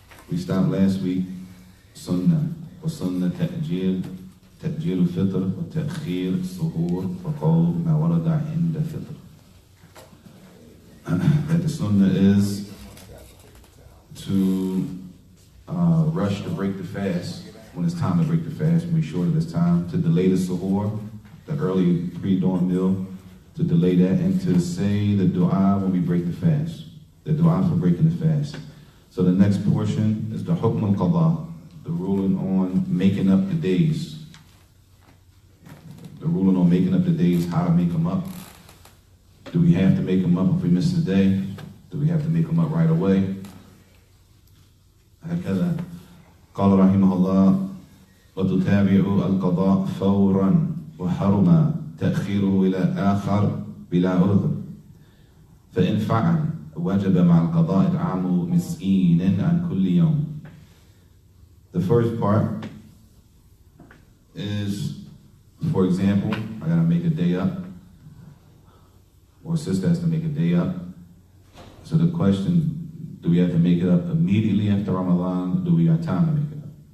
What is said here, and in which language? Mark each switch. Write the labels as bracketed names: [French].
[English] We stopped last week, Sunnah, [Arabic] وسنة تأجيل الفطر وتأخير السحور وقول ما ورد عند الفطر. [English] That the Sunnah is to rush to break the fast when it's time to break the fast, when we're short of this time, to delay the suhoor, the early pre-dawn meal, to delay that, and to say the dua when we break the fast, the dua for breaking the fast. So the next portion is the hukm al-qada, the ruling on making up the days. The ruling on making up the days, how to make them up. Do we have to make them up if we miss a day? Do we have to make them up right away? [Arabic] هكذا قال رحمه الله وتتابع القضاء فورا وحرم تأخيره إلى آخر بلا عذر فإن فعل وجب مع القضاء إطعام مسكين عن كل يوم. [English] The first part is, for example, I gotta make a day up, or a sister has to make a day up. So the question, do we have to make it up immediately after Ramadan, or do we have time to make it up?